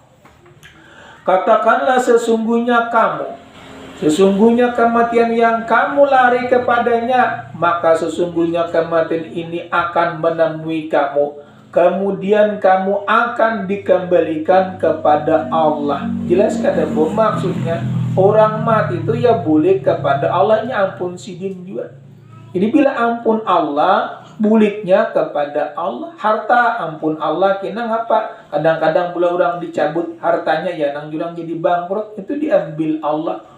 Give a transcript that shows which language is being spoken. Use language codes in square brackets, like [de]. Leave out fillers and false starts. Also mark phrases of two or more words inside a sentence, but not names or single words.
[id] Katakanlah sesungguhnya kematian yang kamu lari kepadanya, maka sesungguhnya kematian ini akan menemui kamu. Kemudian kamu akan dikembalikan kepada Allah. Jelas kada bu? Maksudnya orang mati itu ya boleh kepada Allahnya, ampun sidin juga. Jadi bila ampun Allah, buliknya kepada Allah. Harta ampun Allah, kena ngapa? Kadang-kadang pula orang dicabut hartanya ya nang jurang jadi bangkrut, itu diambil Allah.